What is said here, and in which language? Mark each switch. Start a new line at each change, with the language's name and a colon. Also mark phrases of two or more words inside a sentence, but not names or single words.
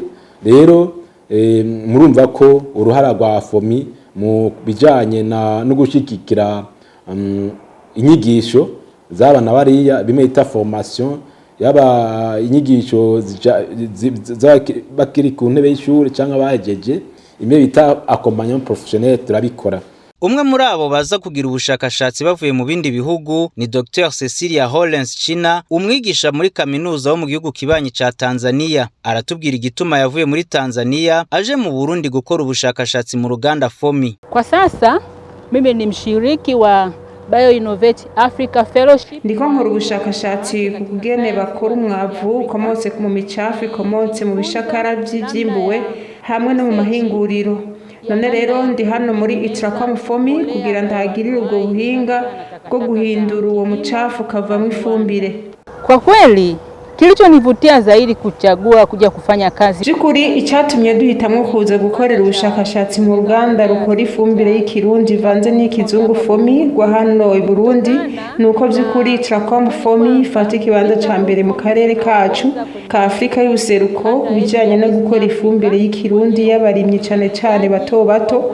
Rundi: Rero murumva ko uruhara rwa FOMI mu bijanye no gushigikira inyigisho z'abana bariya bimeta formation yaba inyigisho bakiri ku ntebe y'ishuri cyangwa bahejeje imwe bita
French: accompagnement professionnel
Rundi: turabikora. Umwe muri abo baza kugira ubushakashatsi bavuye mu bindi bihugu ni Dr. Cecilia Hollens China, umwigisha muri kaminuza wo mu gihugu kibanyi ca Tanzania. Aratubwira igituma yavuye muri Tanzania aje mu Burundi gukora ubushakashatsi mu ruganda FOMI.
Swahili: Kwa sasa mimi ni mshiriki wa BioInnovate Africa Fellowship.
Rundi: Ndiko nkora ubushakashatsi ku kugene bakora umwavu ukomotse mu micafu ikomotse mu bishakara by'ivyimbuwe hamwe no mu mahinguriro. None rero ndi hano muri Itracom FOMI kugira ndahagirire ubwo buhinga bwo guhindura uwo mucafu kavamo ifumbire.
Swahili: Kwa kweli kilichonivutia zaidi kuchagua kuja kufanya kazi.
Rundi: Byukuri icyatumye duhitamwe kuza gukorera ubushakashatsi mu ruganda rukora ifumbire y'ikirundi vanze n'ikizungu FOMI rwa hano i Burundi nuko byukuri Itracom FOMI ifata ikibanza ca mbere mu karere kacu ka Afrika y'ubuseruko bijanye no gukora ifumbire y'ikirundi y'abarimyi cyane bato bato.